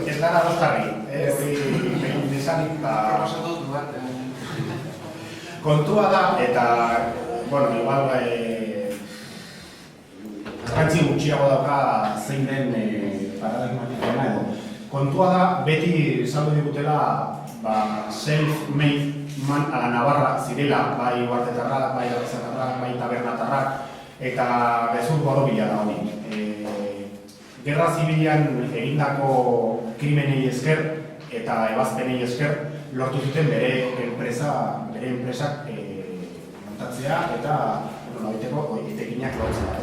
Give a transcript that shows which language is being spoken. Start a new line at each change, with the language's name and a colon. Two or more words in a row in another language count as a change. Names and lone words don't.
Basque: Ez gara dozkarri, egin desanik, proposatu dut bat. kontua da, eta, bueno, igual, garrantzi gutxiago dauka zein den paradigmatikoena edo. Kontua da, beti saldu digutela
English: self-made man
Basque: ala Navarra zirela, bai uartetarrak, bai arrazatarrak, bai tabernatarrak, eta gezur borobila da honi. Gerra zibilian egindako krimenei esker eta ebazpenei esker lortu zuten bere enpresak montatzea eta nolabaiteko etekinak lortzea.